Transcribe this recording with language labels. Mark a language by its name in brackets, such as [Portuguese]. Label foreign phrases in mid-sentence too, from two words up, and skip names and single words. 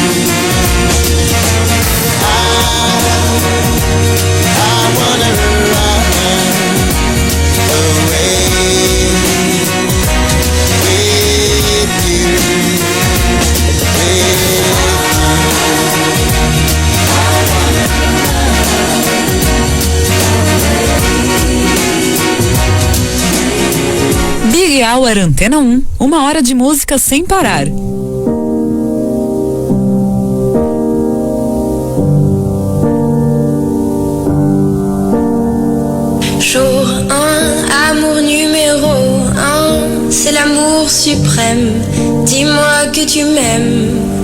[English] I wanna run away with you. [Portuguese] Big Hour Antena 1, 1 hora de música sem parar. [French] Jour 1, amour numéro 1, c'est l'amour suprême. Dis-moi que tu m'aimes.